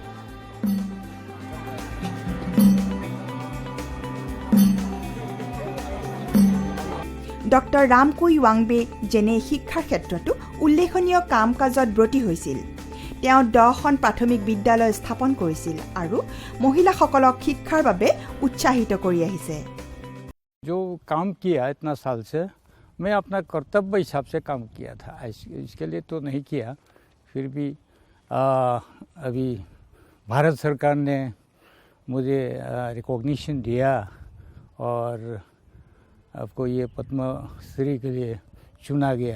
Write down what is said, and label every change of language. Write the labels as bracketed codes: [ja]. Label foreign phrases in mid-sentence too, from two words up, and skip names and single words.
[as] ডক্টৰ ৰামকুই ৱাংবে যেনে শিক্ষাৰ ক্ষেত্ৰতো উল্লেখনীয় কাম কাজত ব্ৰতী হৈছিল। তেওঁ 10খন প্ৰাথমিক বিদ্যালয় স্থাপন কৰিছিল আৰু মহিলাসকলক শিক্ষাৰ বাবে উৎসাহিত কৰি আহিছে। [hi] जो काम किया इतना साल से मैं अपना कर्तव्य हिसाब से काम किया था। इसके लिए तो नहीं किया, फिर भी अभी भारत सरकार ने मुझे रिकॉग्निशन दिया और आपको ये पद्मश्री के लिए चुना गया।